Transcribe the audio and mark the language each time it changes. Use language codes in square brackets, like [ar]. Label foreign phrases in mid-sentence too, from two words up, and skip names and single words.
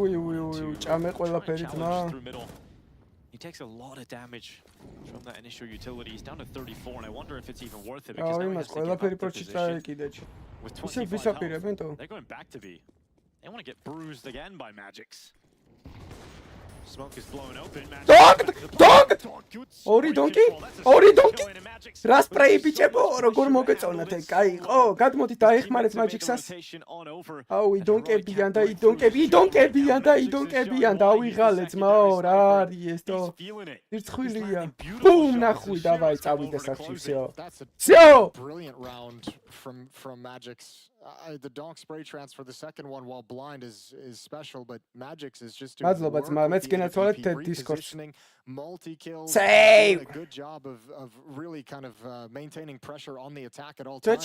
[en] He takes a lot of damage from that initial utility. He's down to 34, and I wonder if it's even worth it because now he has to give up the position. With 25 health, they're going back to B. They want to get bruised again by Magix. Smoke is blowing open. Donk! [ka] ორი დონკი? ორი დონკი? რას სპრეი ბიჭებო, როგორ მოგეწონათ ეგ? კაი, გადმოდით დაეხმარეთ Magix-ას. აუ, იდონკებიან და იდონკებიან, დავიღალე ძმაო, რა არის ეს თო? ირცხვილია. ბუმ, ნახვი, დავაი, წავიდა სახში, всё. [en] Brilliant round from Magix. The Donk spray transfer, the second one while blind is special, but Magix is just doing repositioning, multi-kills, a good job of really kind of maintaining pressure on the attack at all times.